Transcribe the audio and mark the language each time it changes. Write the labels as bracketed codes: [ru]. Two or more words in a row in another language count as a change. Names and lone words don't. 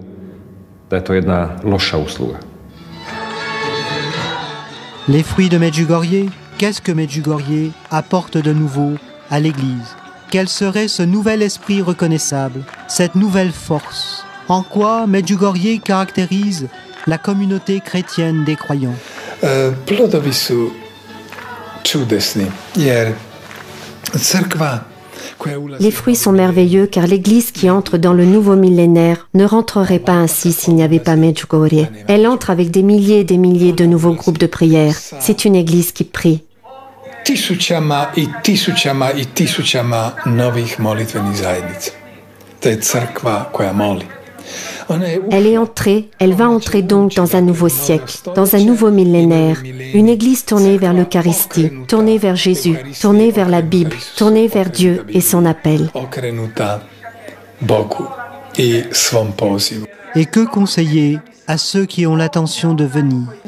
[fr] Les fruits de Medjugorje, qu'est-ce que Medjugorje apporte de nouveau à l'Église? Quel serait ce nouvel esprit reconnaissable, cette nouvelle force? En quoi Medjugorje caractérise la communauté chrétienne des croyants? [hr] Plodovi su čudesni, jer crkva. [fr] Les fruits sont merveilleux car l'Église qui entre dans le nouveau millénaire ne rentrerait pas ainsi s'il n'y avait pas Medjugorje. Elle entre avec des milliers et des milliers de nouveaux groupes de prière. C'est une Église qui prie. [hr] Tisućama i tisućama i tisućama novih molitvenih zajednica. To je crkva koja moli. [fr] Elle va entrer donc dans un nouveau siècle, dans un nouveau millénaire, une Église tournée vers l'Eucharistie, tournée vers Jésus, tournée vers la Bible, tournée vers Dieu et son appel. Et que conseiller à ceux qui ont l'intention de venir?